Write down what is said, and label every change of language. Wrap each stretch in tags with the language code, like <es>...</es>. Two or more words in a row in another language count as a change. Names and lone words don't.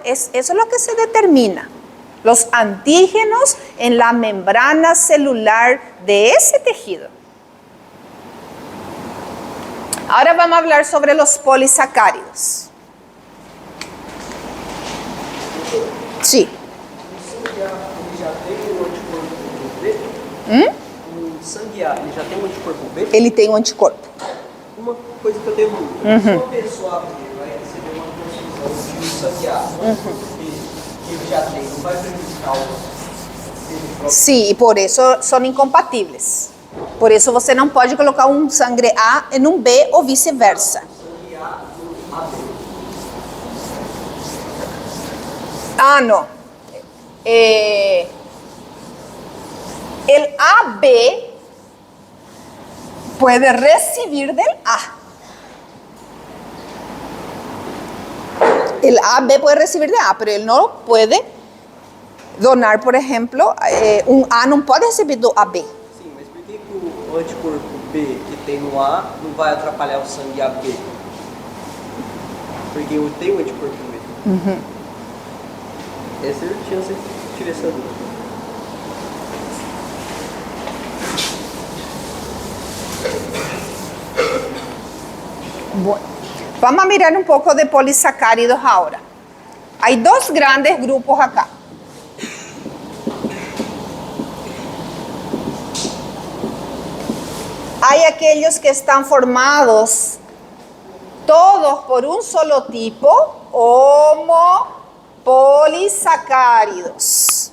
<es>Eso es lo que se determina. Los antígenos en la membrana celular de ese tejido. Ahora vamos a hablar sobre los polisacáridos. Sí.</es> <pt>Ele já tem um anticorpo B? O sangue A, ele já tem um anticorpo B? Ele tem um anticorpo. Uma coisa que eu tenho dúvida. Se uma pessoa vai receber uma transfusão de sangue A, um anticorpo B, que ele já tem, não vai prejudicar ele próprio? Sim, e por isso são incompatíveis. Por isso você não pode colocar um sangue A em um B ou vice-versa. Sangue A no AB.</pt> <es>Ah, no. El AB puede recibir del A. El AB puede recibir de A, pero él no puede donar, por ejemplo,</es> <pt>um A não pode receber do AB. Sim, mas por que o anticorpo B que tem no A não vai atrapalhar o sangue AB? Porque eu tenho um anticorpo B. Essa eu tive essa dúvida.</pt> <es>Bueno, vamos a mirar un poco de polisacáridos ahora. Hay dos grandes grupos acá. Hay aquellos que están formados todos por un solo tipo, homopolisacáridos.</es>